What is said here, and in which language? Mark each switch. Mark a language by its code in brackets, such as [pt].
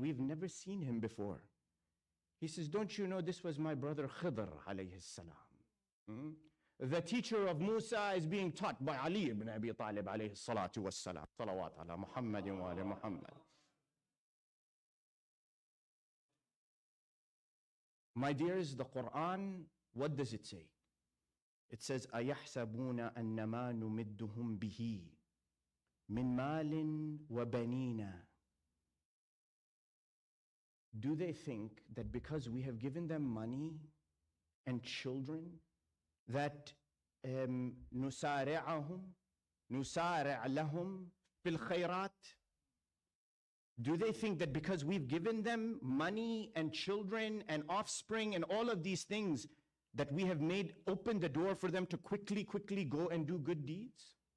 [en] We've never seen him before. He says, don't you know this was my brother Khidr alayhi salam? The teacher of Musa is being taught by Ali ibn Abi Talib alayhi salatu was salam. [ar] Salawat ala Muhammadin wa ala Muhammad. [en] My dears, the Quran, what does it say? It says, [ar] أَيَحْسَبُونَ أَنَّمَا نُمِدُّهُمْ بِهِ مِنْ مَالٍ وَبَنِينَ. [en] Do they think that because we have given them money and children, that [ar] نُسَارِعْ لَهُمْ بِالْخَيْرَاتِ? [en] Do they think that because we've given them money and children and offspring and all of these things, that we have opened the door for them to quickly go and do good deeds?